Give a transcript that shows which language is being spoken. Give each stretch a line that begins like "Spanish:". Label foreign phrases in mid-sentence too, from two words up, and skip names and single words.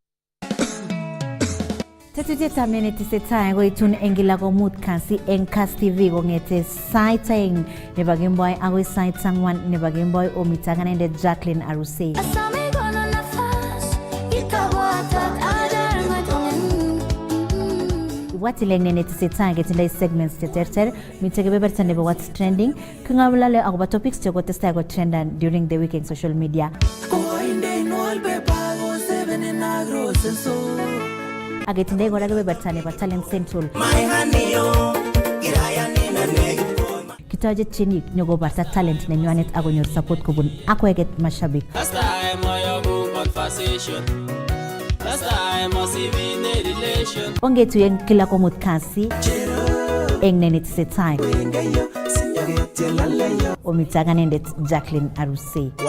Kalenjin: Tetutietab netesetai koitun eng kila komut kasi eng Kass TV kong'ete sait aeng nebo kemboi agoi sait ang'wan nebo kemboi omita kanendet Jacqueline Arusei. Watileng netesetai ketindoi segments cheterter, mitei kebeberta nebo
English: what's trending,
Kalenjin: king'olole akobo topics chekotestai ko trendan
English: during the week
Kalenjin: eng
English: social media.
Kalenjin: Aketindoi kora kebeberta nebo Talent Central. Kitoche tienik nyokobarta talent nenywanet akonyor support kobun akweket mashabik. Ongetuyen kila komut kasi eng netesetai. Omita kanendet Jacqueline Arusei.